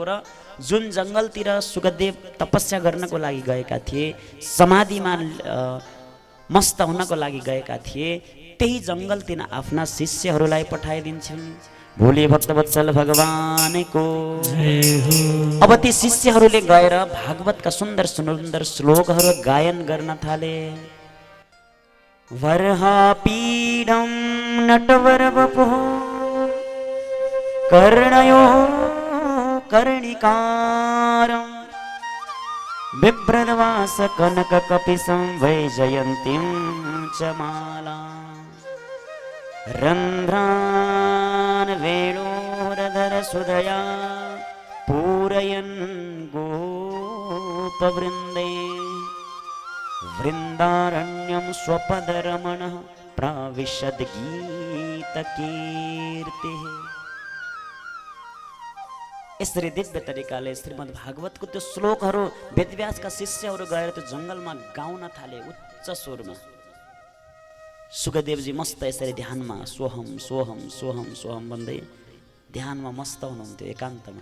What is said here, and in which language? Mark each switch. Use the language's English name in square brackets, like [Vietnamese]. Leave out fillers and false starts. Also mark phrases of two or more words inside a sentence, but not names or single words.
[Nepali] र जुन जङ्गलतिर सुकदेव तपस्या गर्नको लागि गएका थिए, समाधिमा मस्त हुनको लागि गएका थिए, त्यही जङ्गलतिर आफ्ना शिष्यहरूलाई पठाइदिन्छन्। भोले भक्तवत्सल भगवानको। अब ती शिष्यहरूले गएर भागवतका सुन्दर सुन्दर श्लोकहरू गायन गर्न थाले। [Sanskrit] वर्हापीडं नटवरवपुः कर्णयो कर्णिकारं बिभ्रद्वास कनककपिशं वैजयन्तीं च मालां रन्ध्रान् वेणोरधरसुधया पूरयन् गोपवृन्दे वृन्दारण्यं स्वपदरमणः प्राविशद्गीतकीर्तिः। [Nepali] यसरी दिव्य तरिकाले श्रीमद् भागवतको त्यो श्लोकहरू वेदव्यासका शिष्यहरू गएर त्यो जङ्गलमा गाउन थाले उच्च स्वरमा। सुकदेवजी मस्त यसरी ध्यानमा [Sanskrit] सोहम सोहम सोहम सोहम [Nepali] भन्दै ध्यानमा मस्त हुनुहुन्थ्यो एकान्तमा।